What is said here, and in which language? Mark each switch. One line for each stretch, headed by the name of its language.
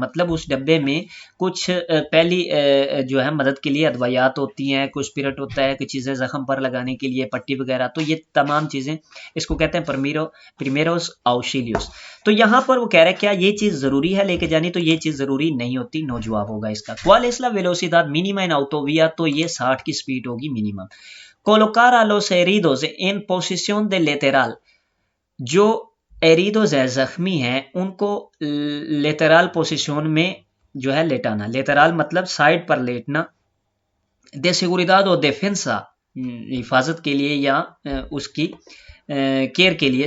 Hindi: मतलब उस डब्बे में कुछ पहली जो है मदद के लिए अदवायात होती हैं, कुछ स्पिरिट होता है, कुछ चीजें जख्म पर लगाने के लिए, पट्टी वगैरह, तो ये तमाम चीजें इसको कहते हैं प्रीमेरोस ऑक्सिलियोस। तो यहाँ पर वो कह रहे हैं क्या ये चीज जरूरी है लेके जानी, तो ये चीज जरूरी नहीं होती, नो जवाब होगा इसका।
Spanish: ¿Cuál es la velocidad mínima en autovía?
Hindi: तो ये 60 की स्पीड होगी minimum.
Spanish: Colocar a los heridos en posición de lateral,
Hindi: जो एरिडोज है जख्मी हैं उनको लेटरल पोजीशन में जो है लेटाना। लेटरल मतलब साइड पर लेटना।
Spanish: de seguridad o defensa,
Hindi: हिफाजत के लिए या उसकी केयर के लिए।